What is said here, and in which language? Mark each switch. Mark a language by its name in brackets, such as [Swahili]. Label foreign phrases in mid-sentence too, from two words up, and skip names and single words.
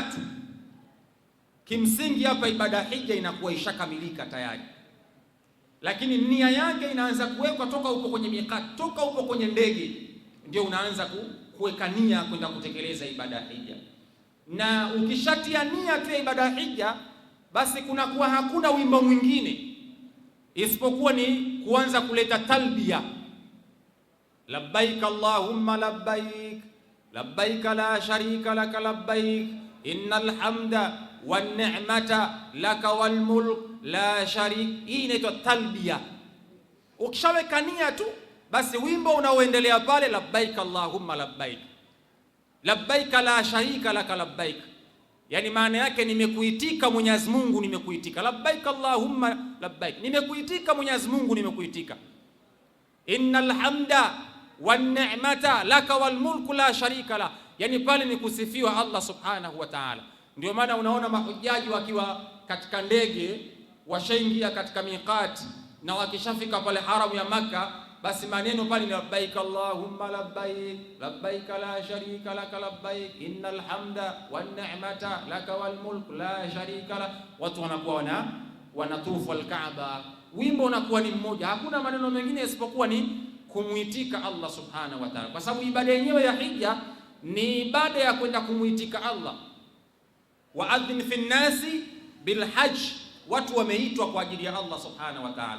[Swahili] Kimsingi hapa ibada ya hija inakuwa ishakamilika tayari, lakini nia yake inaanza kuwekwa toka upo kwenye miqat, toka upo kwenye ndege ndio unaanza kuweka nia kwenda kutekeleza ibada ya hija. Na ukishatia nia tu ibada ya hija, basi kunakuwa hakuna wimbo mwingine isipokuwa ni kuanza kuleta talbia, [Arabic] لبيك اللهم لبيك لبيك لا شريك لك لبيك إن الحمد والنعمة لك والملك لا شريك. [Swahili] Hii inaitwa talbia. Ukishaweka nia tu, basi wimbo unaoendelea pale, [Arabic] لبيك اللهم لبيك لبيك لا شريك لك لبيك, [Swahili] yani maana yake nimekuitika Mwenyezi Mungu, nimekuitika. [Arabic] لبيك اللهم لبيك, [Swahili] nimekuitika Mwenyezi Mungu, nimekuitika. [Arabic] إن الحمد والنعمة لك والملك لا شريك لك, [Swahili] yani pale ni kusifiwa [Arabic] الله سبحانه وتعالى. [Swahili] Ndio maana unaona mahujaji wakiwa katika ndege washaingia katika miqati, na wakishafika pale haramu ya Makka, basi maneno pale ni [Arabic] لبيك اللهم لبيك لبيك لا شريك لك لبيك إن الحمد والنعمة لك والملك لا شريك لك. [Swahili] Watu wanakuwa wanatufu al-Kaaba, wimbo unakuwa ni mmoja, hakuna maneno mengine isipokuwa ni kumuitika [Arabic] الله سبحانه وتعالى, [Swahili] kwa sababu ibada yenyewe ya hija ni ibada ya kwenda kumuitika Allah. [Arabic] وأذن في الناس بالحج, [Swahili] watu wameitwa kwa ajili ya [Arabic] الله سبحانه وتعالى.